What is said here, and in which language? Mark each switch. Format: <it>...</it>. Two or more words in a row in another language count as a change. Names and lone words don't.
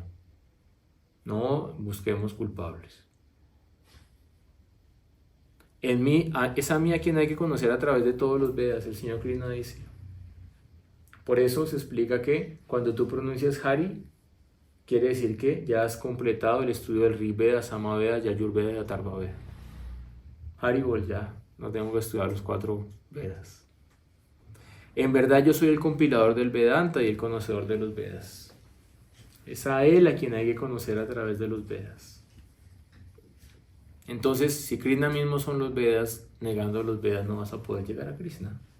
<es>No busquemos culpables. Es a mí a quien hay que conocer a través de todos los Vedas, el Señor Krishna dice. Por eso se explica que cuando tú pronuncias Hari, quiere decir que ya has completado el estudio del Rig Veda, Sama Veda, Yajur-veda y Atharva-veda. Haribol, ya no tengo que estudiar los 4 Vedas. En verdad yo soy el compilador del Vedanta y el conocedor de los Vedas. Es a él a quien hay que conocer a través de los Vedas. Entonces, si Krishna mismo son los Vedas, negando los Vedas no vas a poder llegar a Krishna.</es>